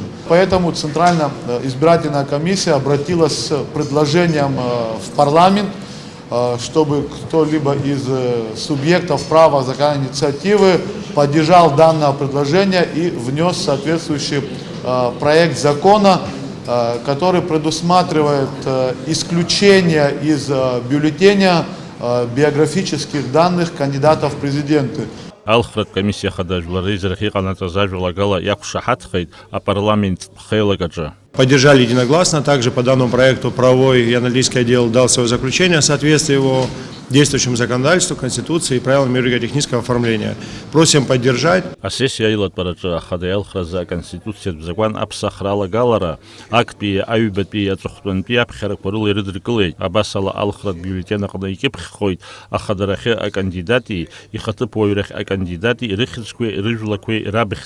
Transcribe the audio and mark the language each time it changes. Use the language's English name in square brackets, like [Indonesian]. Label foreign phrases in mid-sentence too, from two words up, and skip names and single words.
[Russian] Поэтому Центральная избирательная комиссия обратилась с предложением в парламент, чтобы кто-либо из субъектов права законодательной инициативы поддержал данное предложение и внес соответствующий проект закона, который предусматривает исключение из бюллетеня биографических данных кандидатов в президенты. [Abkhazian] Алхратә комиссиа Ахада жәлары израхь иҟанаҵаз ажәалагала иақәшаҳаҭхеит апарламент ԥхеилагаҿы. [Russian] Поддержали единогласно. Также по данному проекту правовой и аналитический отдел дал свое заключение о соответствии его действующему законодательству, Конституции и правилам юридического оформления. Просим поддержать. [Abkhazian] Асессиа аилатәараҿы Ахада иалхразы аконституциатә закәан аԥсахра алагалара актәи, аҩбатәи, аҵыхәтәантәи аԥхьарақәа рыла ирыдыркылеит. Абас ала алхратә биулетен аҟны икьыԥхьхоит ахадарахьы акандидати, ихаҭыԥуаҩрахь акандидати рыхьӡқәеи, рыжәлақәеи, рабхьӡқәеи.